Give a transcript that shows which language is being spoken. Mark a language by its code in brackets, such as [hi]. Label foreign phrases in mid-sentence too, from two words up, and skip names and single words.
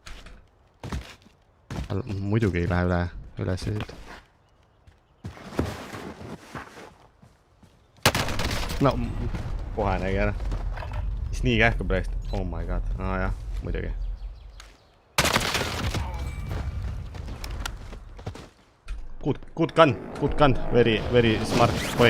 [et] Muidugi ei lähe üles siit. No, kohe nägi ära. Mis nii kähku praegust? [en] Oh my god. [et] Jah, muidugi. [en] Good gun. Very smart boy.